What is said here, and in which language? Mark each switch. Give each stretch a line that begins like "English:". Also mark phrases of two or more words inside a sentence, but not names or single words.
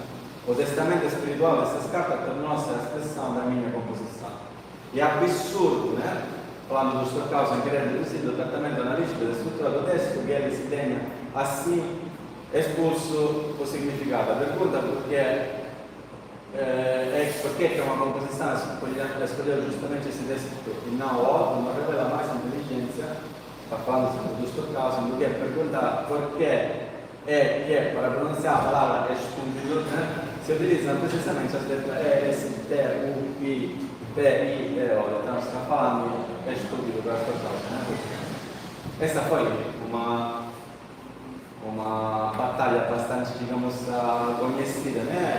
Portuguese: O testamento espiritual dessas cartas tornou-se a expressão da minha composição. E é absurdo, né? Falando do Stockhausen querendo reduzir o tratamento analítico da estrutura do texto, que ele se tenha assim expulso o significado. A pergunta
Italian: perché che una composizione escludeva giustamente
Portuguese: esse texto e não outro, não revela mais inteligência, falando sempre do Stockhausen, do que perguntar
Italian: perché che
Portuguese: para pronunciar a palavra estúpido, né,
Italian: se utilizzano precisamente
Portuguese: as letras E, S, T, U, I, P, I, E, O. Então, está falando estúpido para Stockhausen, né? Essa foi uma batalha bastante, digamos, conhecida, né?